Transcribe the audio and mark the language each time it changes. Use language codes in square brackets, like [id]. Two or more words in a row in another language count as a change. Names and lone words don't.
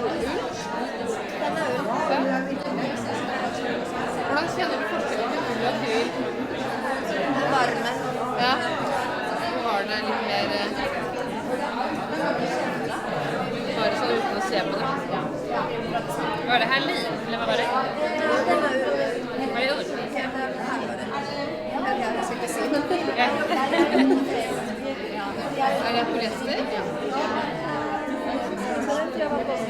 [sv] Ull? Den är ull. [no] Hvordan kjenner du forskjellen på ull og akryl? Varmen. Ja. Så var den litt mer bare sånn uten å se på det. [sv] Var det här lin? Eller vad var det? Ja, den är ull. Var det ull? Jag ska inte se. [no] Er det polyester? [sv] Så den tror jag var bomull.